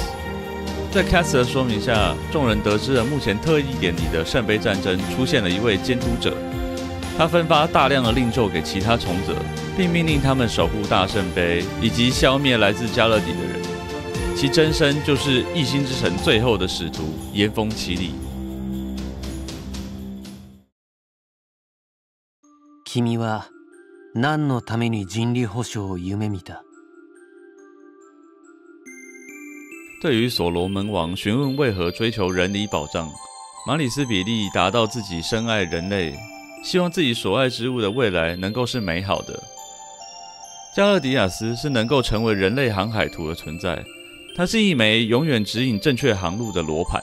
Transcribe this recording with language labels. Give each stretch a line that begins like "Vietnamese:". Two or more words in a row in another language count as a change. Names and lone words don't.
Chinese: 在 Caster 的說明下，眾人得知了目前特異點裡的聖杯戰爭出現了一位監督者。他分發大量的令咒給其他從者，並命令他們守護大聖杯，以及消滅來自加勒底的人。其真身就是異星之城最後的使徒岩峰奇里。
Japanese: 君は何のために人類保障を夢見た？
Chinese: 對於所羅門王詢問為何追求人理保障，馬里斯比利達到自己深愛人類，希望自己所愛之物的未來能夠是美好的。加勒底亞斯是能夠成為人類航海圖的存在，它是一枚永遠指引正確航路的羅盤。